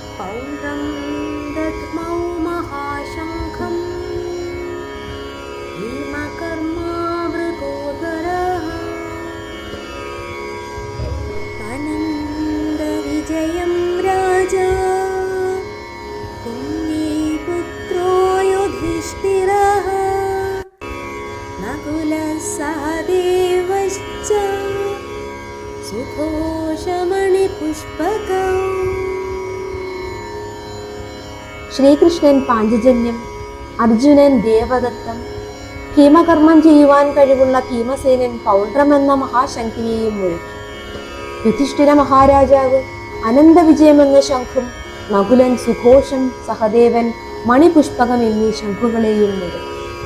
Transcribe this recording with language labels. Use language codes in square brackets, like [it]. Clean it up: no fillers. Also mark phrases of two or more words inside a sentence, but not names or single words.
[sa] पौण्ड्रं दद्मौ महाशङ्खं भीमकर्मावृकोदरः अनन्दविजयं राजा पुण्यपुत्रो युधिष्ठिरः नकुलः सहदेवश्च सुघोषमणिपुष्पकौ. [ml] ശ്രീകൃഷ്ണൻ പാഞ്ചജന്യം, അർജുനൻ ദേവദത്തം, ഭീമകർമ്മം ചെയ്യുവാൻ കഴിവുള്ള ഭീമസേനൻ പൗണ്ഡ്രം എന്ന മഹാശംഖിനെയും മുഴക്കി. യുധിഷ്ഠിര മഹാരാജാവ് അനന്തവിജയം എന്ന ശംഖും, നകുലൻ സുഘോഷം, സഹദേവൻ മണിപുഷ്പകം എന്നീ ശംഖുകളെയും മുഴക്കി.